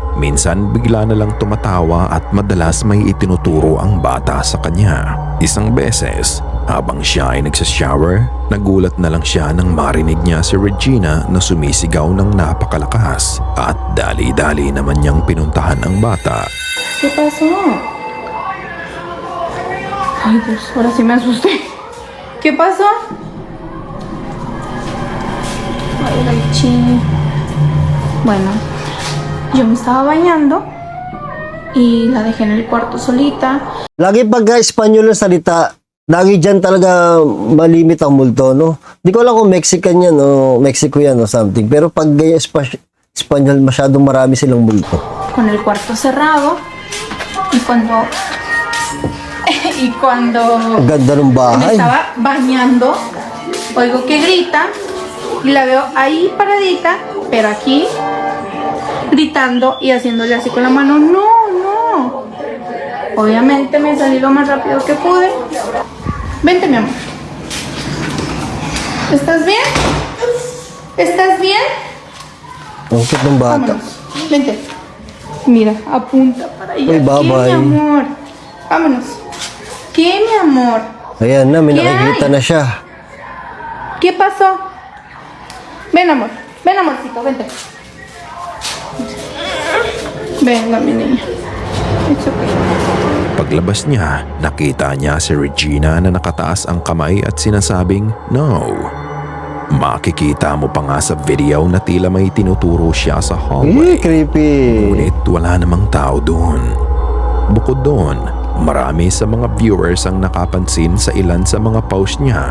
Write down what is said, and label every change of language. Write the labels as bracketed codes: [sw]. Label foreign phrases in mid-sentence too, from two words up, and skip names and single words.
[tl] Minsan bigla na lang tumatawa at madalas may itinuturo ang bata sa kanya. Isang beses, habang siya ay nagsashower, nagulat na lang siya nang marinig niya si Regina na sumisigaw ng napakalakas. At dali-dali naman niyang pinuntahan ang bata. [es] ¿Qué pasó? Ay, Dios, ahora sí me asusté. ¿Qué pasó? Ay, ching. Bueno, yo me estaba bañando y la dejé en el cuarto solita. [tl] Lagi pagka Espanyol ang salita, lagi dyan talaga malimit ang multo, no? Di ko alam kung Mexican yan o Mexico yan o something. Pero pag ganyan Espanyol, masyadong marami silang multo. [es] Con el cuarto cerrado y cuando [tl] Ang ganda ng [es] me [tl] bahay. [es] estaba bañando, oigo que grita y la veo ahí paradita, pero aquí gritando y haciéndole así con la mano, no. Obviamente me salí lo más rápido que pude. Vente, mi amor. ¿Estás bien? ¿Estás bien? [tl] Ang cute ng bata. [es] Vámonos. Vente. Mira, apunta para allá. [tl] Uy, bye-bye. [es] ¿Qué, mi amor? Vámonos. ¿Qué, mi amor? [tl] Ayan na, may [es] ¿Qué [tl] nakikita [es] hay? [tl] na siya. [es] ¿Qué pasó? Ven, amor. Ven, amorcito, vente. Venga, mi niña. [en] It's okay. [tl] Paglabas niya, nakita niya si Regina na nakataas ang kamay at sinasabing no. Makikita mo pa nga sa video na tila may tinuturo siya sa hallway. Creepy. Ngunit wala namang tao doon. Bukod doon, marami sa mga viewers ang nakapansin sa ilan sa mga post niya.